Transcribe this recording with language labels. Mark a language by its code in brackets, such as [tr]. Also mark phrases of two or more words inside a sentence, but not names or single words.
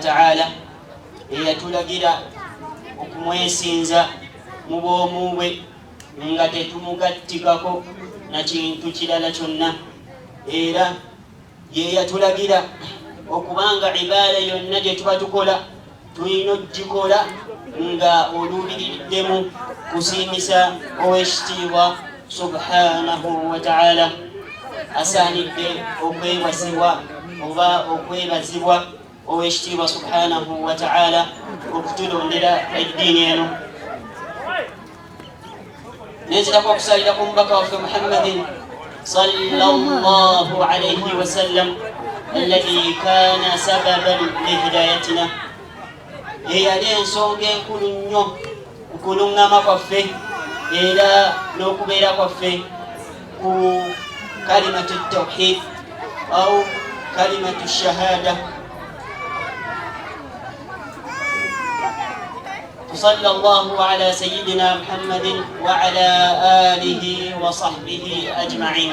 [lg] ta'ala eyatulagira okumwesinza mu bwomu bwe nga tetumugattikako na kintu kirala kyonna, era ye yatulagira okubanga ibaada yonna gye tuba tukola tulina ogikola nga oluubiriddemu kusiimisa ow'ekitiibwa [ar] سبحانه وتعالى. [lg] Asaanidde okwebazibwa oba okwebazibwa ow'ekitiibwa [ar] سبحانه وتعالى [lg] okutulondera eddiini eno. Nenzirako okusalira ku mubaka waffe Muhammadin [ar] صلى الله عليه وسلم الذي كان سببا لهدايتنا, [lg] eyali ensonga enkulu nnyo okuluŋŋama kwaffe era n'okubeera kwaffe ku [ar] كلمة التوحيد أو كلمة الشهادة. صلى الله على سيدنا محمد وعلى آله وصحبه أجمعين.